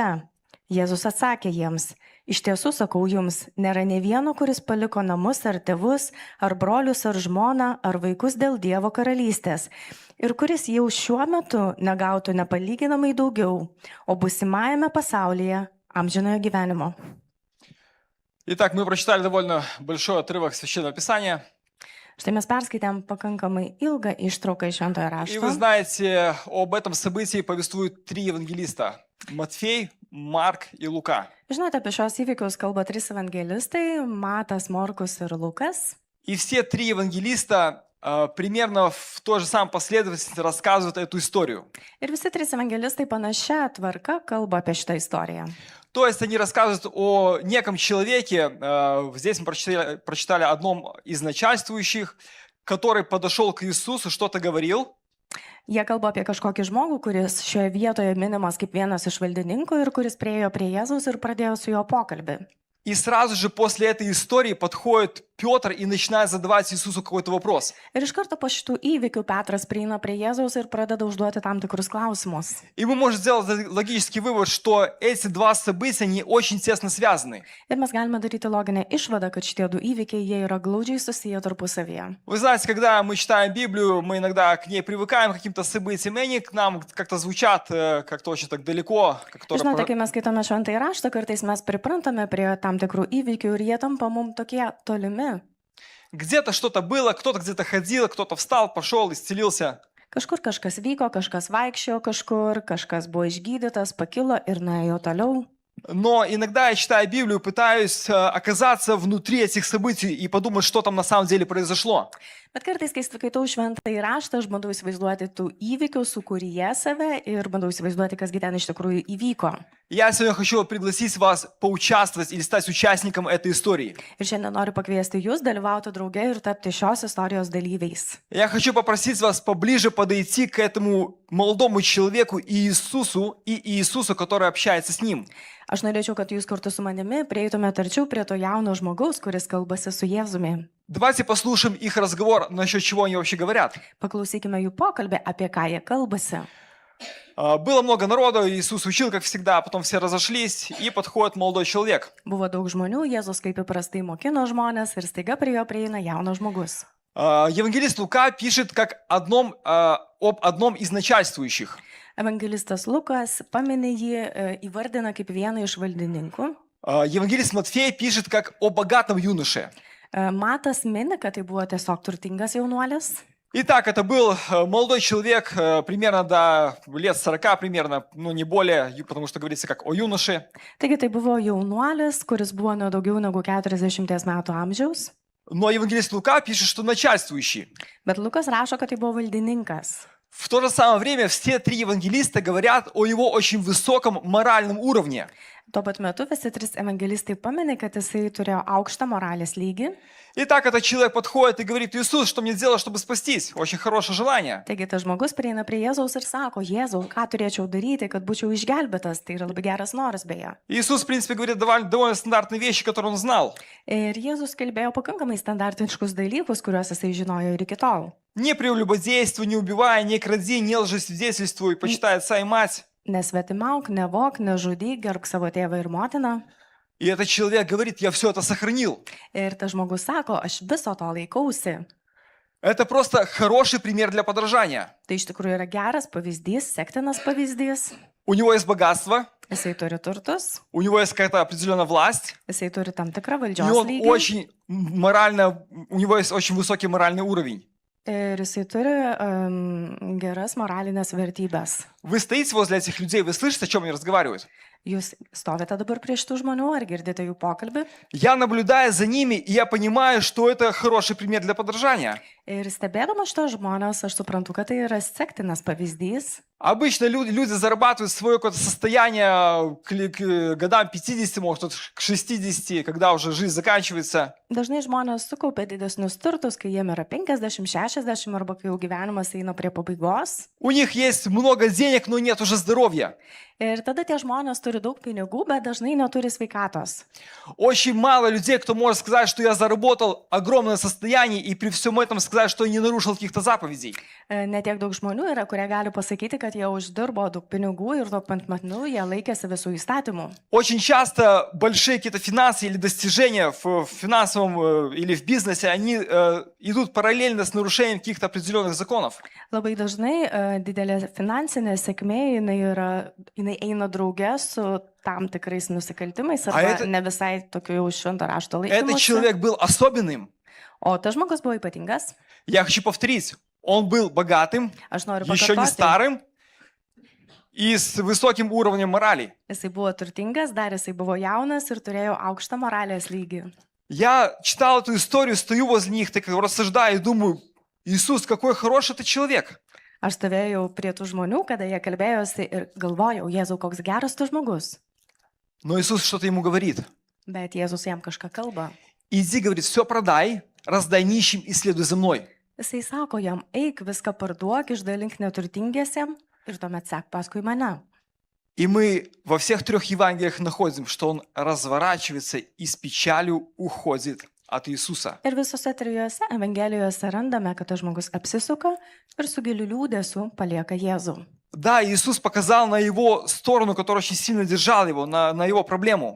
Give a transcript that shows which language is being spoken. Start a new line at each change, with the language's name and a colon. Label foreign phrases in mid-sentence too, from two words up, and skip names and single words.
Lithuanian: Jėzus atsakė jiems: Iš tiesų sakau jums, nėra nė vieno, kuris paliko namus ar tėvus, ar brolius, ar žmoną, ar vaikus dėl Dievo karalystės, ir kuris jau šiuo metu negautų nepalyginamai daugiau, o busimajame pasaulyje amžinojo gyvenimo.
Russian: Итак, мы прочитали довольно большой отрывок Священного Писания.
Lithuanian: Štai mes perskaitėm pakankamai ilgą ištrauką iš Šventojo
Russian: И вы
Lithuanian: rašto.
Russian: знаете, об этом событии повествуют три евангелиста: Матфей, Марк и Лука.
Lithuanian: Žinote, apie šios įvykius kalba 3 evangelistai - Matas, Morkus ir Lukas.
Russian: И все три евангелиста примерно в той же самой последовательности рассказывают эту историю.
Lithuanian: Ir visi 3 evangelistai panašia tvarka kalba apie šitą istoriją.
Russian: То есть они рассказывают о неком человеке, здесь мы прочитали одном из начальствующих, который подошел к Иисусу, что-то говорил.
Lithuanian: Jie kalba apie kažkokį žmogų, kuris šioje vietoje minimas kaip vienas iš valdininkų ir kuris priėjo prie Jėzaus ir pradėjo su juo pokalbį.
Russian: И сразу же после этой истории подходит Петр и начинает задавать Иисусу какой-то вопрос.
Lithuanian: Ir iš karto po šitų įvykių Petras prieina prie Jėzaus ir pradeda užduoti tam tikrus klausimus.
Russian: И мы можем сделать логический вывод, что эти два события, они очень тесно связаны.
Lithuanian: Ir mes galime daryti loginę išvadą, kad šitie du įvykiai, jie yra glaudžiai susiję tarpusavyje.
Russian: Вы знаете, когда мы читаем Библию, мы иногда к ней привыкаем, к каким-то событиям, и они к нам как-то звучат как-то очень так далеко.
Lithuanian: Žinote, kai mes skaitome Šventąjį raštą, kartais mes priprantame prie tam tikrų įvykių ir jie tampa mums tokie tolimi.
Russian: Где-то что-то было, кто-то где-то ходил, кто-то встал, пошел, исцелился.
Lithuanian: Kažkur kažkas vyko, kažkas vaikščiojo kažkur, kažkas buvo išgydytas, pakilo ir nuėjo toliau.
Russian: Но иногда я читаю Библию, пытаюсь оказаться внутри этих событий и подумать, что там на самом деле произошло.
Lithuanian: Bet kartais, kai skaitau šventąjį raštą, aš bandau įsivaizduoti tų įvykių, sukūrėje save ir bandau įsivaizduoti, kasgi ten iš tikrųjų įvyko.
Russian: Я сегодня хочу пригласить вас поучаствовать или стать участником этой истории.
Lithuanian: Ir šiandien noriu pakviesti jūs dalyvauti drauge ir tapti šios istorijos dalyviais.
Russian: Я хочу попросить вас поближе подойти к этому молодому человеку Иисусу и Иисусу, который общается с ним.
Lithuanian: Aš norėčiau, kad jūs kartu su manimi prieitumėte arčiau prie to jauno žmogaus, kuris kalbasi su Jėzumi.
Russian: Давайте послушаем их разговор, насчет чего они вообще говорят.
Lithuanian: Paklausykime jų pokalbį, apie ką jie kalbasi.
Russian: Было много народу, Иисус учил, как всегда, потом все разошлись, и подходит молодой человек.
Lithuanian: Buvo daug žmonių, Jėzus kaip įprastai mokino žmonės ir staiga prie jo prieina jaunas žmogus.
Russian: Евангелист Лука пишет об одном из начальствующих.
Lithuanian: Evangelistas Lukas paminė jį, įvardina kaip vieną iš valdininkų.
Russian: Евангелист Матфей пишет как о богатом юноше.
Lithuanian: Matas mini, kad tai buvo tiesiog turtingas jaunuolis.
Russian: Итак, это был молодой человек, примерно до лет 40, примерно, ну не более, потому что говорится как о юноше.
Lithuanian: Taigi tai buvo jaunuolis, kuris buvo nuo daugiau negu 40 metų amžiaus.
Russian: Но евангелист Лука пишет, что начальствующий.
Lithuanian: Bet Lukas rašo, kad tai buvo valdininkas.
Russian: В то же самое время все три евангелиста говорят о его очень высоком моральном уровне.
Lithuanian: Tuo pat metu visi trys evangelistai paminė, kad jisai turėjo aukštą moralės lygį.
Russian: Итак, этот человек подходит и говорит: Иисус, что мне сделать, чтобы спастись? Очень хорошее желание.
Lithuanian: Taigi tas žmogus prieina prie Jėzaus ir sako: Jėzau, ką turėčiau daryti, kad būčiau išgelbėtas? Tai yra labai geras noras beje.
Russian: Иисус, в принципе, говорит довольно стандартные вещи, которые он знал.
Lithuanian: Ir Jėzus kalbėjo pakankamai standartiškus dalykus, kuriuos jisai žinojo ir iki tol.
Russian: Не прелюбодействуй, не убивай, не кради, не лжесвидетельствуй, почитай отца и мать.
Lithuanian: Nesvetimauk, nevok, nežudyk, gerbk savo tėvą ir motiną.
Russian: И этот человек говорит: я все это сохранил.
Lithuanian: Ir tas žmogus sako: aš viso to laikausi.
Russian: Это просто хороший пример для подражания.
Lithuanian: Tai iš tikrųjų yra geras pavyzdys, sektinas pavyzdys.
Russian: У него есть богатство,
Lithuanian: Jisai turi turtus,
Russian: у него есть какая-то определенная власть,
Lithuanian: jisai turi tam tikrą
Russian: и
Lithuanian: valdžios
Russian: он
Lithuanian: lygį.
Russian: очень морально, у него есть очень высокий моральный уровень.
Lithuanian: Ir jisai turi geras moralinės vertybės.
Russian: Вы стоите возле этих людей, вы слышите, о чем они разговаривают?
Lithuanian: Jūs stovite dabar prieš tų žmonių, ar girdite jų pokalbį?
Russian: Я наблюдаю за ними, и я понимаю, что это хороший пример для подражания.
Lithuanian: Ir stebėdama šitos žmonės, aš suprantu, kad tai yra sektinas pavyzdys.
Russian: Обычно люди зарабатывают свое какое-то состояние к годам 50, может, к 60, когда уже жизнь заканчивается.
Lithuanian: Dažnai žmonės sukaupia didesnius turtus, kai jiem yra 50, 60 arba kai jau gyvenimas eina prie pabaigos.
Russian: У них есть много денег, но нет уже здоровья.
Lithuanian: Ir tada tie žmonės turi daug pinigų, bet dažnai neturi sveikatos.
Russian: Очень мало людей, кто может сказать, что я заработал огромное состояние, и при всем этом сказать, что я не нарушил каких-то заповедей.
Lithuanian: Netiek daug žmonių yra, kurie gali pasakyti, kad jie uždirbo daug pinigų ir tuo pat metu jie laikėsi visų įstatymų.
Russian: Очень часто большие какие-то финансы или достижения в финансовом или в бизнесе, они идут параллельно с нарушением каких-то определенных законов.
Lithuanian: Labai dažnai didelė finansinė sėkmė, jinai eina drauge su tam tikrais nusikaltimais arba ne visai tokiu jau švento rašto
Russian: Этот
Lithuanian: laikymusi.
Russian: человек был особенным.
Lithuanian: O tas žmogus buvo ypatingas.
Russian: Я хочу повторить. Он был богатым,
Lithuanian: Aš noriu
Russian: еще не
Lithuanian: pakartoti.
Russian: старым и с высоким уровнем морали.
Lithuanian: Jisai buvo turtingas, dar jisai buvo jaunas ir turėjo aukštą moralės lygį.
Russian: Я читал эту историю, стою возле них, так рассуждаю и думаю: Иисус, какой хороший ты человек.
Lithuanian: Aš stovėjau prie tų žmonių, kada jie kalbėjosi ir galvojau: Jėzau, koks geras tu žmogus.
Russian: Но Иисус что-то ему говорит.
Lithuanian: Bet Jėzus jam kažką kalba.
Russian: Иди, говорит, все продай, раздай нищим и следуй за мной.
Lithuanian: Jisai sako jam: eik, viską parduok, išdalink neturtingiesiem ir tuomet sek paskui mane.
Russian: И мы во всех трех Евангелиях находим, что он разворачивается и с печалью уходит от Иисуса.
Lithuanian: Ir visose trijose evangelijose randame, kad tas žmogus apsisuka ir su giliu liūdėsiu palieka Jėzų.
Russian: Да, Иисус показал на его сторону, которая очень сильно держала его, на его проблему.